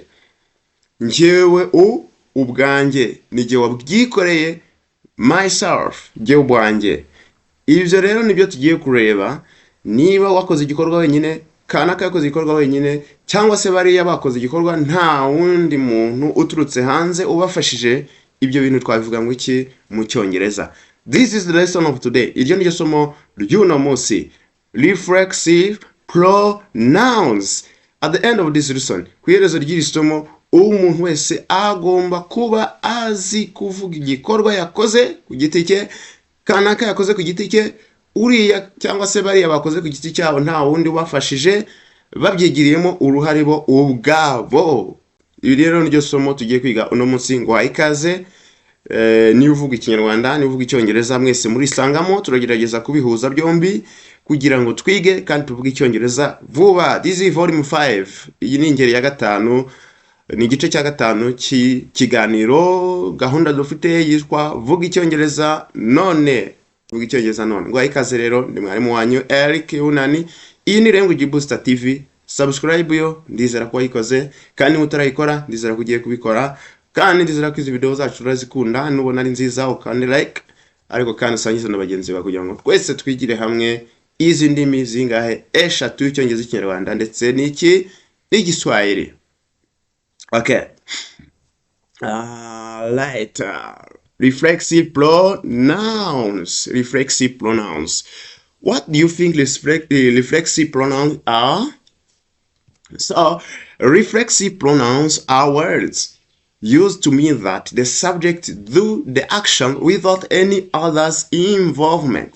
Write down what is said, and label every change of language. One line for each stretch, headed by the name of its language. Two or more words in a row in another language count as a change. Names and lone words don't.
Kinyarwanda: Njyewe ubwanjye nijye wabyikoreye, myself, njyewe ubwanjye. Ibyo rero nibyo tugiye kureba. Niba wakoze igikorwa wenyine, kanaka yakoze igikorwa wenyine, cyangwa se bariya bakoze igikorwa nta wundi muntu uturutse hanze ubafashije, ibyo bintu twabivuga ngo iki mu Cyongereza.
English: This is the lesson of today.
Kinyarwanda: Iryo niryo somo ry'uno munsi.
English: Reflexive pronouns. At the end of this lesson,
Kinyarwanda: ku iherezo ry'iri somo, umuntu wese agomba kuba azi kuvuga igikorwa yakoze ku giti cye, kanaka yakoze ku giti cye, uriya cyangwa se bariya bakoze ku giti cyabo nta wundi ubafashije, babyigiriyemo uruhare bo ubwabo. Ibi rero niryo somo tugiye kwiga uno munsi. Ngo ikaze. Niba uvuga Ikinyarwanda, niba uvuga Icyongereza, mwese muri sangamo turagerageza kubihuza byombi kugira ngo twige kandi tuvuge Icyongereza vuba.
English: This is volume 5.
Kinyarwanda: Iyi ni ingeri ya 5, ni igice cya 5 cy'ikiganiro gahunda dufite yitwa vuga Icyongereza none. Vuga Icyongereza none. Ngo ikaze rero, ndi mwarimu wanyu Eric Unani. Iyi ni Language Booster TV. Subscribe yo, ndizera ko wayikoze, kandi utarayikora ndizera ko ugiye kubikora, kandi ndizera ko izi video zacu urazikunda, nubona ari nziza ukande like, ariko kandi usangiza na bagenzi bawe kugira ngo twese twigire hamwe izi ndimi zingahe 3: Icyongereza, Ikinyarwanda ndetse n'Igiswahili.
English: Okay. Right. Reflexive pronouns. Reflexive pronouns. What do you think reflexive pronouns are? So, reflexive pronouns are words used to mean that the subject do the action without any other's involvement.